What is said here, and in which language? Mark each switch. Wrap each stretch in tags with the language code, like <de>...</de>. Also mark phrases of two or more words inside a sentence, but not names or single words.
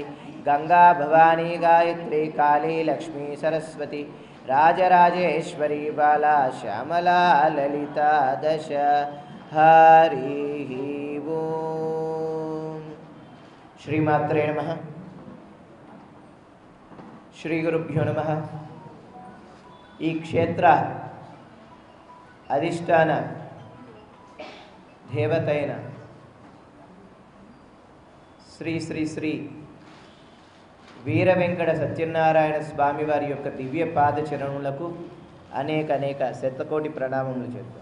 <sa>गंगा भवानी गायत्री काली लक्ष्मी सरस्वती राजराजेश्वरी बाला श्यामला ललिता दश। हरिः ओम्। श्रीमात्रे नमः। श्री गुरुभ्यो नमः।</sa> <te>ఈ క్షేత్ర అధిష్టాన దేవతైన శ్రీ శ్రీ శ్రీ వీర వెంకట సత్యనారాయణ స్వామి వారి యొక్క దివ్య పాదచరణులకు అనేక శతకోటి ప్రణామములు చేద్దాం.</te>